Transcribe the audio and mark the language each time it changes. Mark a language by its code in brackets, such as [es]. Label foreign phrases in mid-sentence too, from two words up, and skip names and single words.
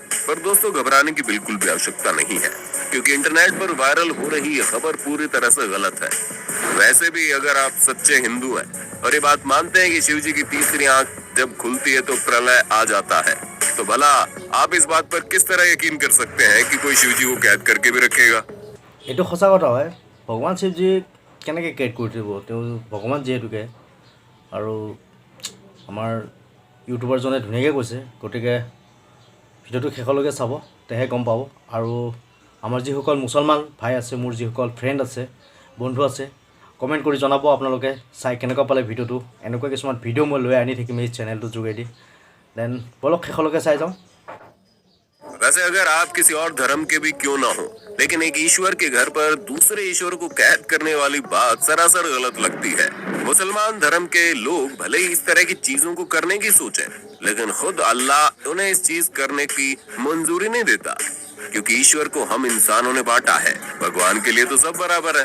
[hi] पर दोस्तों, घबराने की बिल्कुल भी आवश्यकता नहीं है, क्योंकि इंटरनेट पर वायरल हो रही ये खबर पूरी तरह से गलत है। वैसे भी अगर आप सच्चे हिंदू हैं और ये बात मानते हैं कि शिव जी की तीसरी आंख जब खुलती है तो प्रलय आ जाता है, तो भला आप इस बात पर किस तरह यकीन कर सकते हैं कि कोई शिव जी को कैद करके भी रखेगा? [as] এইটো সঁচা কথা হয়। ভগৱান শিৱজী কেনেকৈ কেদ কৰি দিব? তেওঁ ভগৱান যিহেতুকে, আৰু আমাৰ ইউটিউবাৰজনে ধুনীয়াকৈ কৈছে, গতিকে ভিডিঅ'টো শেষলৈকে চাব, তেহে গম পাব। আৰু আমাৰ যিসকল মুছলমান ভাই আছে, মোৰ যিসকল ফ্ৰেণ্ড আছে, বন্ধু আছে, কমেণ্ট কৰি জনাব আপোনালোকে চাই কেনেকুৱা পালে ভিডিঅ'টো। এনেকুৱা কিছুমান ভিডিঅ' মই লৈ আনি থাকিম এই চেনেলটোৰ যোগেদি। দেন বলক শেষলৈকে চাই যাওঁ। [hi] वैसे अगर आप किसी और धर्म के भी क्यों ना हो, लेकिन एक ईश्वर के घर पर दूसरे ईश्वर को कैद करने वाली बात सरासर गलत लगती है। मुसलमान धर्म के लोग भले ही इस तरह की चीजों को करने की सोचें, लेकिन खुद अल्लाह उन्हें इस चीज करने की मंजूरी नहीं देता, क्योंकि ईश्वर को हम इंसानों ने बांटा है, भगवान के लिए तो सब बराबर है।